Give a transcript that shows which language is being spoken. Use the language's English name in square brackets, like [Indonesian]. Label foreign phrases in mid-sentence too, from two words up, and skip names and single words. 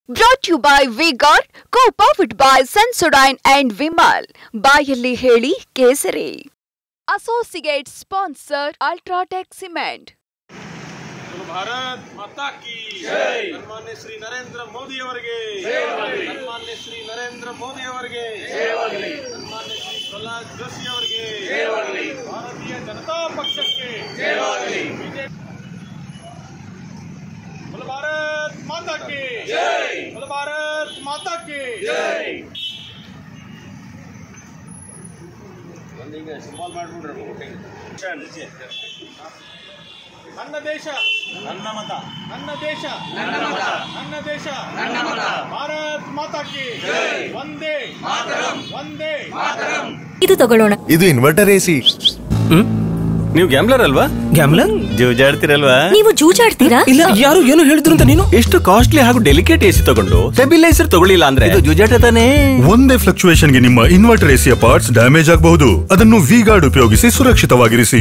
[English] Brought to you by V-Guard, co-powered by Sensodyne and Vimal. [Kannada] ಬಾಯಲ್ಲಿ ಹೇಳಿ ಕೇಸರಿ. [English] Associate sponsor Ultratech Cement. [Hindi] भारत माता की जय. [Kannada] ಸನ್ಮಾನ್ಯ ಶ್ರೀ नरेंद्र मोदी ಅವರಿಗೆ ಜಯವಾಗಲಿ. ಸನ್ಮಾನ್ಯ ಶ್ರೀ ನರೇಂದ್ರ ಮೋದಿ ಅವರಿಗೆ ಜಯವಾಗಲಿ. ಸನ್ಮಾನ್ಯ ಶ್ರೀ ಪ್ರಹ್ಲಾದ್ ಜೋಶಿ ಅವರಿಗೆ ಜಯವಾಗಲಿ. ಭಾರತೀಯ ಜನತಾ ಪಕ್ಷಕ್ಕೆ ಜಯವಾಗಲಿ. [Hindi] बोलो भारत माता की जय. बोलो भारत माता की जय. [Kannada] ಒಂದಿಗೆ ಸಿಂಬಲ್ ಮಾಡ್ಬಿಡ್ರಿ. ನನ್ನ ದೇಶ ನನ್ನ ಮತ, ನನ್ನ ದೇಶ ನನ್ನ ಮತ, ನನ್ನ ದೇಶ ನನ್ನ ಮತ. [Hindi] भारत माता की जय. [Sanskrit] वन्दे मातरम्, वन्दे मातरम्. [Kannada] ಇದು ತಗೊಳ್ಳೋಣ. ಇದು ಇನ್ವರ್ಟರ್ ಎಸಿ. ನೀವು ಗ್ಯಾಮ್ಲರ್ ಅಲ್ವಾ? ಗ್ಯಾಮ್ಲರ್ ಜೂಜಾಡ್ತಿರಲ್ವಾ? ನೀವು ಜೂಜಾಡ್ತೀರಾ? ಇಲ್ಲ, ಯಾರು ಏನು ಹೇಳಿದ್ರು ಅಂತ ನೀನು ಎಷ್ಟು ಕಾಸ್ಟ್ಲಿ ಹಾಗೂ ಡೆಲಿಕೇಟ್ ಎಸಿ ತಗೊಂಡು ಸ್ಟೆಬಿಲೈಸರ್ ತಗೊಳ್ಳಿಲ್ಲ ಅಂದ್ರೆ ಇದು ಜೂಜಾಟ ತಾನೇ. ಒಂದೇ ಫ್ಲಕ್ಚುಯೇಷನ್ ಗೆ ನಿಮ್ಮ ಇನ್ವರ್ಟರ್ ಎಸಿಯ ಪಾರ್ಟ್ಸ್ ಡ್ಯಾಮೇಜ್ ಆಗಬಹುದು. ಅದನ್ನು ವಿ-ಗಾರ್ಡ್ ಉಪಯೋಗಿಸಿ ಸುರಕ್ಷಿತವಾಗಿರಿಸಿ.